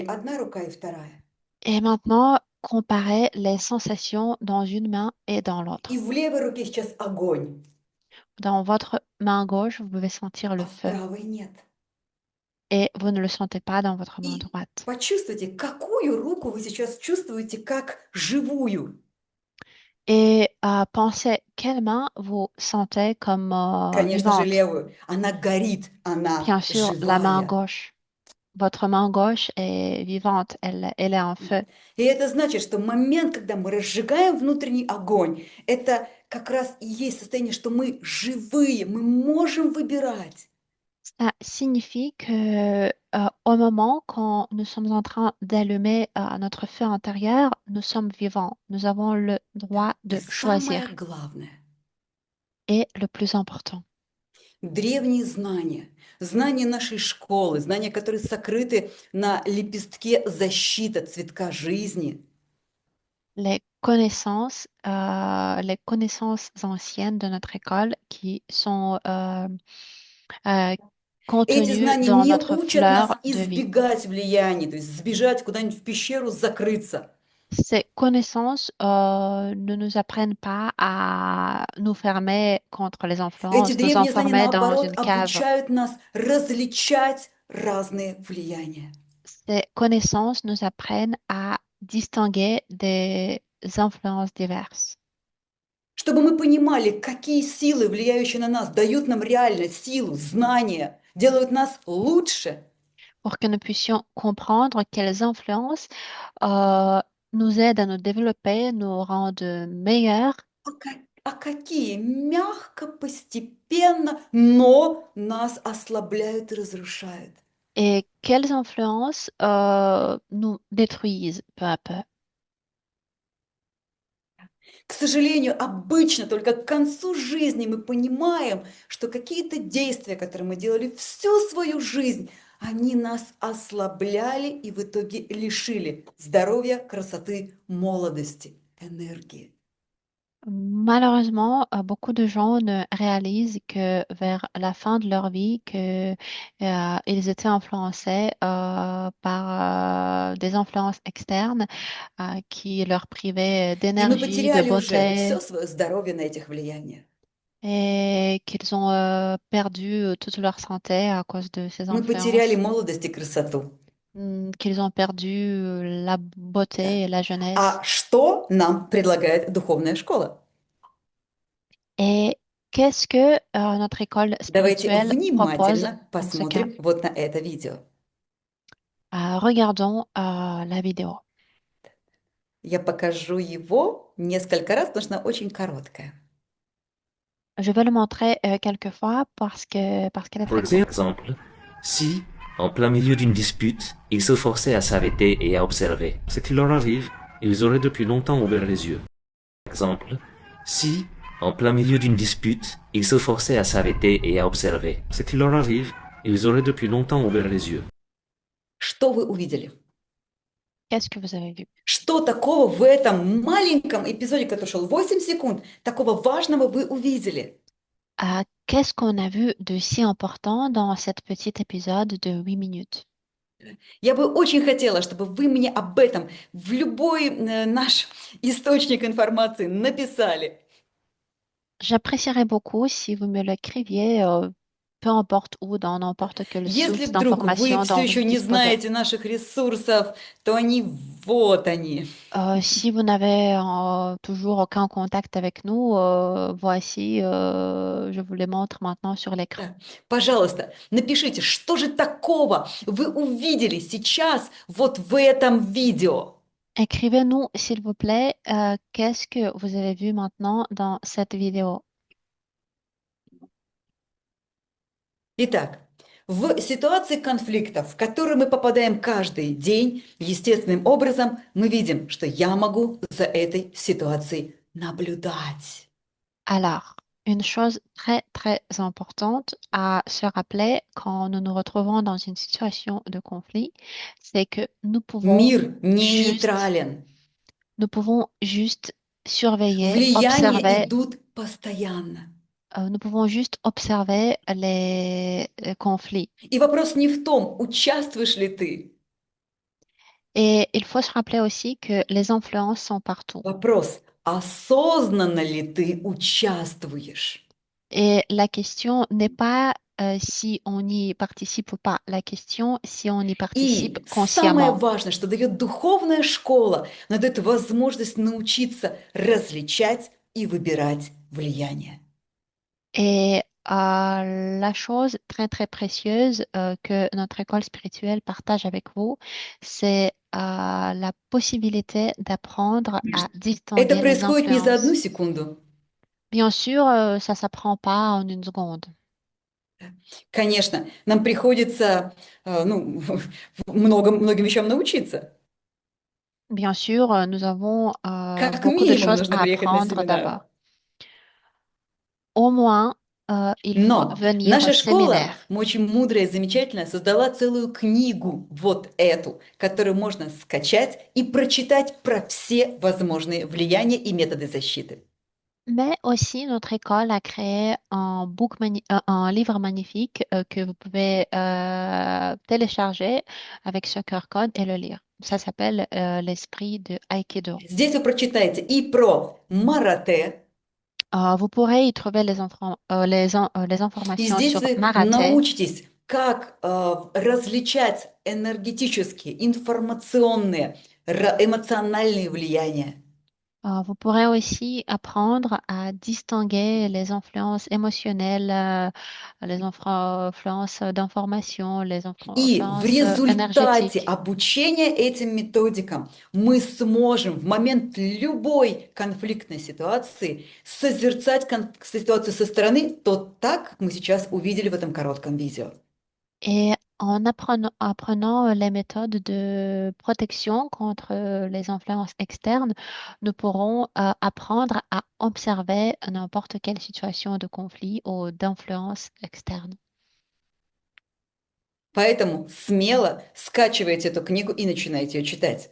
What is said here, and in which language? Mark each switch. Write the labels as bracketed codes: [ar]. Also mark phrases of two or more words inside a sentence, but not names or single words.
[ru] Одна рука и вторая. [fr] Et maintenant, comparez les sensations dans une main et dans l'autre. [ru] И в левой руке сейчас огонь, [fr] Dans votre main gauche, vous pouvez sentir [ru] а [fr] le [ru] в [fr] feu [ru] правой нет. [fr] et vous ne le sentez pas dans votre main [ru] И [fr] droite. [ru] почувствуйте, какую руку вы сейчас чувствуете как живую. [fr] et pensez quelle main vous sentez comme [ru] Конечно же, [fr] vivante. [ru] левую. Она горит, она [fr] Bien sûr, la main [ru] живая. [fr] gauche. Votre main gauche est vivante, elle est en feu. [ru] И это значит, что момент, когда мы разжигаем внутренний огонь, это как раз и есть состояние, что мы живые, мы можем выбирать. [fr] Ça signifie que au moment quand nous sommes en train d'allumer notre feu intérieur, nous sommes vivants. Nous avons le droit [ru] И [fr] de [ru] самое [fr] choisir. [ru] главное, [fr] Et le plus important, [ru] древние знания, знания нашей школы, знания, которые сокрыты на лепестке защита цветка жизни, [fr] les connaissances anciennes de notre école qui sont euh, [ru] эти [fr] contenues [ru] знания [fr] dans [ru] не [fr] notre [ru] учат нас [fr] fleur de vie. [ru] избегать влияний, то есть сбежать куда-нибудь в пещеру, закрыться. [fr] Ces connaissances ne nous apprennent pas à nous fermer contre les [ru] Эти [fr] influences, nous [ru] древние знания, [fr] enfermer dans [ru] наоборот, [fr] une cave. [ru] обучают нас различать разные влияния. [fr] Ces connaissances nous apprennent à distinguer des influences diverses, [ru] Чтобы мы понимали, какие силы, влияющие на нас, дают нам реально силу, знания, делают нас лучше. [fr] pour que nous puissions comprendre quelles influences euh, nous aident à nous développer, nous rendent meilleurs [ru] А какие мягко, постепенно, но нас ослабляют и разрушают. [fr] et quelles influences nous détruisent peu à peu. [ru] К сожалению, обычно только к концу жизни мы понимаем, что какие-то действия, которые мы делали всю свою жизнь, они нас ослабляли и в итоге лишили здоровья, красоты, молодости, энергии. [fr] Malheureusement, beaucoup de gens ne réalisent que vers la fin de leur vie que ils étaient influencés par des influences externes qui leur privaient [ru] И мы [fr] d'énergie, de [ru] потеряли уже все [fr] beauté [ru] свое здоровье на этих влияниях. [fr] et qu'ils ont perdu toute leur santé à cause de ces [ru] Мы потеряли [fr] influences, [ru] молодость и красоту. [fr] qu'ils ont perdu la [ru] Да. [fr] beauté et la jeunesse. [ru] А что нам предлагает духовная школа? [fr] Et qu'est-ce que notre école [ru] Давайте [fr] spirituelle propose [ru] внимательно [fr] dans ce cas? [ru] посмотрим вот на это видео. [fr] Regardons la vidéo. [ru] Я покажу его несколько раз, потому что она очень короткая. [fr] Je vais le montrer quelques fois parce qu'elle est Pour très courte. exemple, si, en plein milieu d'une dispute, ils se forçaient à s'arrêter et à observer ce qui leur arrive, ils auraient depuis longtemps ouvert les yeux. Exemple, si, en plein milieu d'une dispute, ils se forçaient à s'arrêter et à observer ce qui leur arrive, ils auraient depuis longtemps ouvert les yeux. [ru] Что вы увидели? [fr] Qu'est-ce que vous avez vu? [ru] Что такого в этом маленьком эпизоде, который шел 8 секунд, такого важного вы увидели? [fr] Qu'est-ce qu'on a vu de si important dans cet petit épisode de 8 minutes? [ru] Я бы очень хотела, чтобы вы мне об этом в любой наш источник информации написали. [fr] J'apprécierais beaucoup si vous me l'écriviez, peu importe où, dans n'importe quelle [ru] Если [fr] source [ru] вдруг вы [fr] d'information [ru] все [fr] dont [ru] еще [fr] vous [ru] не [fr] disposez. [ru] знаете наших ресурсов, то они вот они. [fr] Si vous n'avez toujours aucun contact avec nous, voici, je vous les montre maintenant sur l'écran. [ru] Да. Пожалуйста, напишите, что же такого вы увидели сейчас вот в этом видео. [fr] Écrivez-nous, s'il vous plaît, qu'est-ce que vous avez vu maintenant dans cette vidéo. [ru] Итак, в ситуации конфликта, в которую мы попадаем каждый день, естественным образом мы видим, что я могу за этой ситуацией наблюдать. [fr] Alors, une chose très, très importante à se rappeler quand nous nous retrouvons dans une situation de conflit, c'est que [ru] Мир не [fr] juste, [ru] нейтрален. [fr] nous pouvons juste surveiller, [ru] Влияния [fr] observer. [ru] идут постоянно. [fr] Nous pouvons juste observer les conflits. [ru] И вопрос не в том, участвуешь ли ты. [fr] Et il faut se rappeler aussi que les influences sont partout. [ru] Вопрос, осознанно ли ты участвуешь? [fr] Et la question n'est pas si on y participe ou pas. La question, si on y participe [ru] И самое [fr] consciemment. [ru] важное, что дает духовная школа, она дает возможность научиться различать и выбирать влияние. [fr] Et la chose très, très précieuse que notre école spirituelle partage avec vous, c'est la possibilité d'apprendre à [ru] Это [fr] distinguer les [ru] происходит не за одну [fr] influences. [ru] секунду. [fr] Bien sûr, ça s'apprend pas en une seconde. [ru] Конечно, нам приходится ну, многим вещам научиться. [fr] Bien sûr, nous avons [ru] Как [fr] beaucoup de [ru] минимум [fr] choses [ru] нужно [fr] à [ru] приехать на [fr] apprendre [ru] семинар. [fr] d'abord. Au moins, il faut [ru] Но [fr] venir au [ru] наша школа, [fr] séminaire. [ru] очень мудрая и замечательная, создала целую книгу, вот эту, которую можно скачать и прочитать про все возможные влияния и методы защиты. [fr] Mais aussi, notre école a créé un livre magnifique que vous pouvez télécharger avec ce QR code et le lire. Ça s'appelle L'esprit de Aikido. [ru] Здесь вы прочитаете и про марате, [fr] Vous pourrez y trouver les [ru] и [fr] informations [ru] здесь [fr] sur [ru] вы [fr] Marathé. [ru] научитесь, как различать энергетические, информационные, эмоциональные влияния. [fr] Vous pourrez aussi apprendre à distinguer les influences émotionnelles, les influences d'information, les [ru] И в [fr] influences [ru] результате [fr] énergétiques. [ru] обучения этим методикам мы сможем в момент любой конфликтной ситуации созерцать ситуацию со стороны, то так, как мы сейчас увидели в этом коротком видео. [fr] Et en apprenant les méthodes de protection contre les influences externes, nous pourrons apprendre à observer n'importe quelle situation de conflit ou d'influence externe. [ru] Поэтому смело скачивайте эту книгу и начинайте ее читать.